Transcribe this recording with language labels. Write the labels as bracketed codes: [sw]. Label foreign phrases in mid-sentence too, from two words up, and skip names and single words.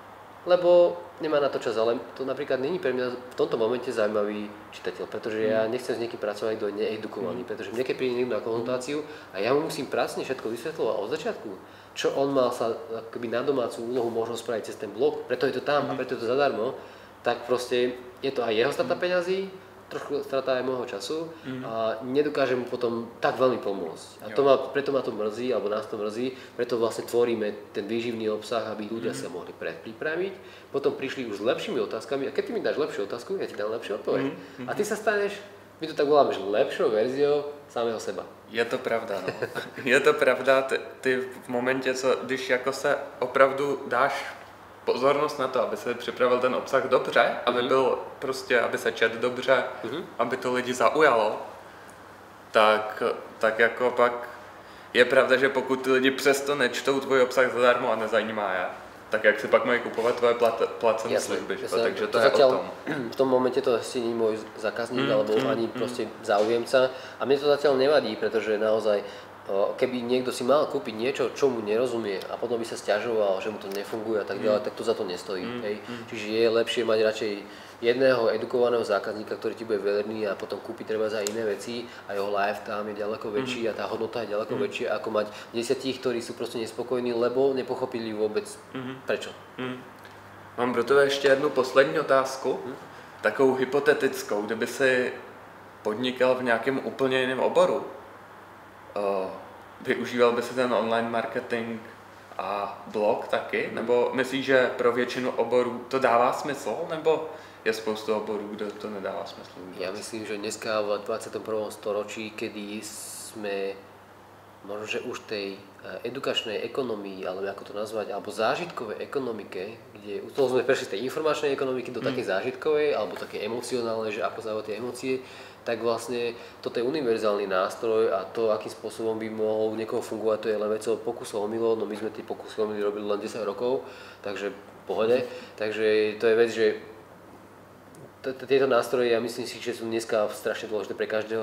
[sk] lebo nemá na to čas, ale to napríklad není pre mňa v tomto momente zaujímavý čitateľ, pretože ja nechcem s niekým pracovať, kto je needukovaný, pretože mne keď príde niekto na konzultáciu a ja mu musím pracne všetko vysvetľovať od začiatku, čo on mal sa akoby na domácu úlohu možno spraviť cez ten blog, preto je to tam a preto je to zadarmo, tak proste je to aj jeho strata peňazí, trošku strata aj môjho času a nedokážem mu potom tak veľmi pomôcť. A preto ma to mrzí, alebo nás to mrzí, preto vlastne tvoríme ten výživný obsah, aby ľudia sa mohli predpripraviť, potom prišli už s lepšími otázkami a keď ty mi dáš lepšiu otázku, ja ti dám lepšiu odpoveď. A ty sa staneš, my to tak voláme, že lepšou verziou samého seba. Je to pravda, no. [cs] Je to pravda, ty v momentě, když jako se opravdu dáš pozornost na to, aby se připravil ten obsah dobře, aby byl prostě, aby se čet dobře, aby to lidi zaujalo, tak jako pak je pravda, že pokud ty lidi přesto nečtou tvůj obsah zadarmo a nezajímá je, tak jak si pak mají kupovat tvoje placené služby, takže to je o tom. [sk] V tom momente to asi nie je môj zákazník alebo ani proste záujemca a mne to zatiaľ nevadí, pretože naozaj keby niekto si mal kúpiť niečo, čo mu nerozumie a potom by sa sťažoval, že mu to nefunguje a tak ďalej, tak to za to nestojí. Hej. Čiže je lepšie mať radšej jedného edukovaného zákazníka, ktorý ti bude verný a potom kúpi treba za iné veci a jeho lifetime je ďaleko väčší a tá hodnota je ďaleko väčšia, ako mať 10, ktorí sú proste nespokojní, lebo nepochopili vôbec prečo. [cs] Mám pro tebe ještě jednu poslední otázku, takovou hypotetickou, kdyby si podnikal v nějakém úplně jiném oboru. Využíval by si ten online marketing a blog taky? Nebo myslíš, že pro většinu oborů to dává smysl? Nebo je spoustu oborů, kde to nedává smysl? [sk] Ja myslím, že dneska v 21. storočí, kedy sme možno, že už tej edukačnej ekonomii, alebo ako to nazvať, alebo zážitkovej ekonomike, kde toho sme prešli z tej informačnej ekonomiky do takej zážitkovej, alebo také emocionálnej, že ako zaujať tie emócie, tak vlastne toto je univerzálny nástroj a to, akým spôsobom by mohol niekoho fungovať, to je len vecou pokusov omylov, no my sme tie pokusy omily robili len 10 rokov, takže v pohode, takže to je vec, že tieto nástroje, ja myslím si, že sú dneska strašne dôležité pre každého.